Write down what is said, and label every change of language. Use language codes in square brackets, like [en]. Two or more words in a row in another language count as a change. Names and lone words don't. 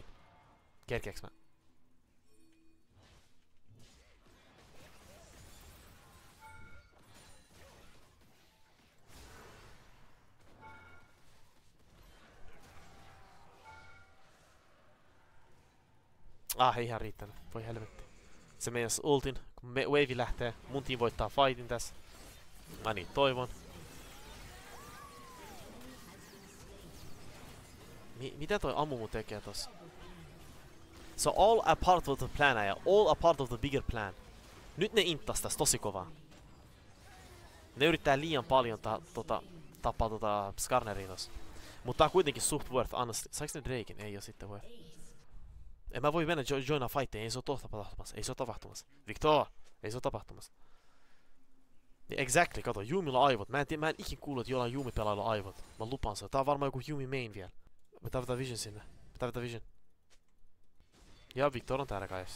[fi] Kerkeeks mä? Ei ihan riittänyt. Voi helvetti. Se meidän ultin, kun wave lähtee, mun team voittaa fightin tässä. Mä niin toivon. Mitä toi Amumu tekee tossa? [en] So all a part of the [fi] plan, ja [en] all a part of the bigger plan. [fi] Nyt ne inttas täs tosi kovaa. Ne yrittää liian paljon tappaa Skarneria tossa. Mutta tää on kuitenkin suht worth, honestly. Saiks ne Draken? Ei oo sitten worth. En mä voi mennä joinaa fighteen, ei se oo tapahtumassa. Victor! Ei se oo tapahtumassa. Exactly, kato, Yumilla aivot. Mä en ikin kuullut, että jollain Yumi-pelailla aivot. Mä lupaan sen. Tää on varmaan joku [en] Yumi main [fi] vielä. Me tarvitaan vision sinne. Ja Victor on täällä, guys.